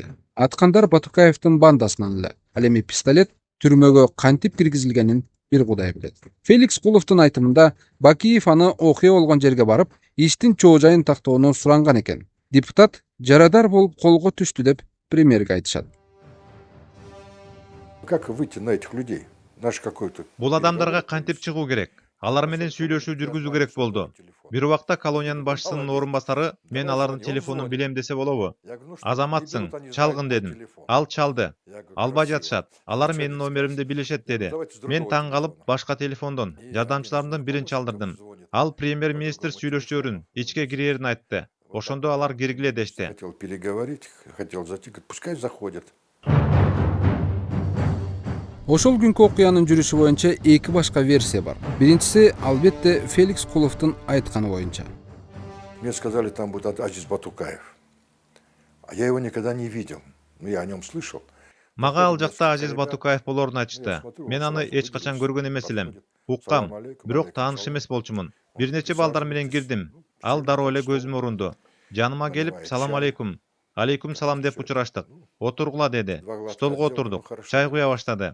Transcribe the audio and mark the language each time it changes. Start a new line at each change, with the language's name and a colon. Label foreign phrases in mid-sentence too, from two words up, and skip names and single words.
Kyrgyz: Аткандар Батукаевдин бандасынан эле. Ал эми пистолет түрмөгө кантип киргизилгенин бир Кудай билет. Феликс Куловдун айтымында Бакиев аны окуя болгон жерге барып, иштин чоо жайын тактоону суранган экен. Депутат жарадар болуп колго түштү деп премьерге айтышат.
Russian: Как выйти на этих людей? Наш какой-то.
Kyrgyz: Бул адамдарга кантип чыгуу керек? Алар менен сүйлөшүү жүргүзүү керек болду. Бир убакта колониянын башчысынын орун басары мен алардын телефонун билем десе болобу? Азаматсың, чалгын дедим. Ал чалды. Албай жатышат. Алар менин номеримди билишет деди. Мен таң калып башка телефондон жардамчыларымдын бирин чалдырдым. Ал премьер-министр сүйлөшөөрүн, ичке кирээрин айтты. Ошондо алар киргиле дешти.
Russian: Хотел переговорить, хотел зайти, пускай заходят.
Kyrgyz: Ошол күнкү окуянын жүрүшү боюнча 2 башка версия бар. Биринчиси албетте Феликс Куловдун айтканы боюнча.
Russian: Мне сказали, там будет Азиз Батукаев. А я его никогда не видел. Но я о нем слышал.
Kyrgyz: Мага ал жакта Азиз Батукаев болоорун айтышты. Мен аны эч качан көргөн эмес элем. Уккам, бирок тааныш эмес болчумун. Бир нече балдар менен кирдим. Ал дароо эле көзүмө урунду. Жаныма келип,
Arabic: سلام عليكم. عليكم سلام
Kyrgyz: деп учураштык. Отургула деди. Столго отурдук. Чай куя баштады.